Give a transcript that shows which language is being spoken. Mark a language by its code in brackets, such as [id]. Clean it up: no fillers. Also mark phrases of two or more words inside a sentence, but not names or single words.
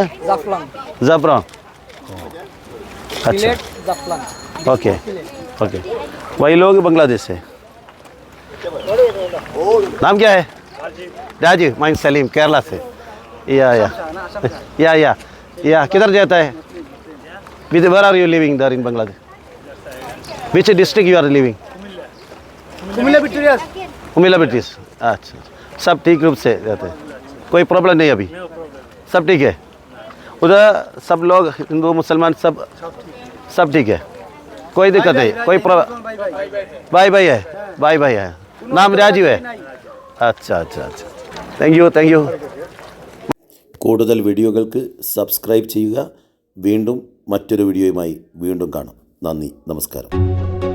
[hi] जाफरान. अच्छा. जाफलंग. ओके. वही लोग बांग्लादेश से. नाम क्या है? राजू. मैं सलीम, केरला से. या किधर जाता है? [en] Where are you living there in Bangladesh? Which district you are living? [hi] कुमिल्ला बिट्टूरिया. उमिला ब्रिटिश. अच्छा, सब ठीक रूप से रहते हैं. कोई प्रॉब्लम नहीं अभी, सब ठीक है। उधर सब लोग हिंदू मुसलमान सब ठीक है, कोई दिक्कत नहीं, कोई भाई भाई है, भाई है, नाम राजीव है। अच्छा अच्छा अच्छा, [en] thank you. [ml] കൂടുതൽ വീഡിയോകൾക്ക് സബ്സ്ക്രൈബ് ചെയ്യുക. വീണ്ടും മറ്റൊരു വീഡിയോയുമായി വീണ്ടും കാണാം. നന്ദി, നമസ്കാരം.